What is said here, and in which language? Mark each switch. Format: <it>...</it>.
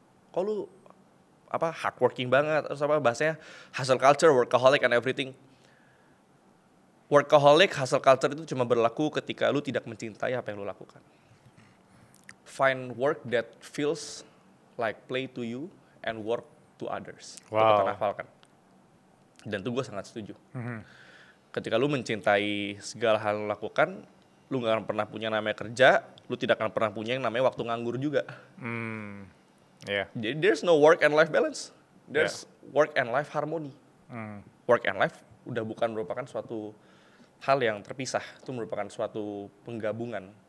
<id>Kok lu hardworking banget, terus bahasanya</id> <en>hustle culture, workaholic and everything.</en> <id>Workaholic, hustle culture itu cuma berlaku ketika lu tidak mencintai apa yang lu lakukan.</id> <en>Find work that feels like play to you and work to others. Wow.</en> <id>Itu kata hafalkan. Dan itu gue sangat setuju. Ketika lu mencintai segala hal yang lu lakukan, lu gak akan pernah punya namanya kerja, lu tidak akan pernah punya yang namanya waktu nganggur juga. Yeah.</id> <en>Jadi there's no work and life balance. There's work and life harmony. Work and life</en> <id>udah bukan merupakan suatu hal yang terpisah. Itu merupakan suatu penggabungan.</id>